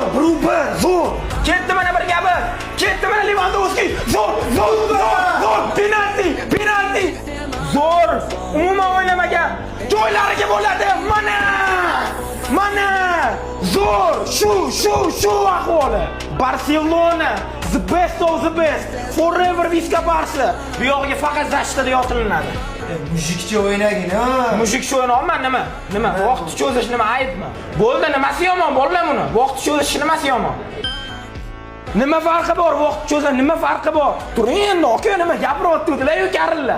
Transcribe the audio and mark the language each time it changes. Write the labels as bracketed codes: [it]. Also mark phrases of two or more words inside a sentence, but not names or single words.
[uz] Bruber, zo'r! Ketdi mana bir gapi. Ketdi mana Lewandowski. Zo'r! Penalti! Zo'r! Umuman o'ynamagan. Joylariga bo'ladi. Mana! Zo'r! Shu ahvoli. [en] Barcelona, the best of the best. Forever Visca Barca. [uz] Bu yo'g'iga faqat zashtada yotilinadi. Mujikcha o'ynagin, ha. Mujikcha o'ynayapman nima? Vaqt cho'zish nima aybmi? Bo'ldi, nimasi yomon bolalar buni? Vaqt cho'zish nimasi yomon? Nima farqi bor? Vaqt cho'zish nima farqi bor? Turing endi, aka, nima gapiryapti-ku karillar.